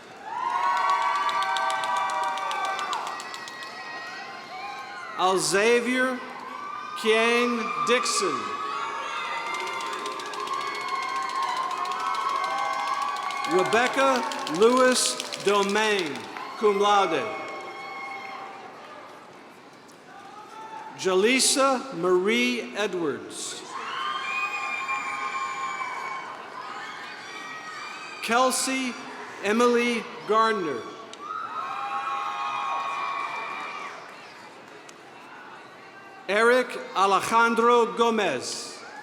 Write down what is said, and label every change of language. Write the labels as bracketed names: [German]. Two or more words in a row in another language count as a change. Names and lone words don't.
[English] Alxavier Kiang Dixon. Rebecca Lewis Domain, [Latin] cum laude. [English] Jaleesa Marie Edwards. Kelsey Emily Gardner. Eric Alejandro Gomez.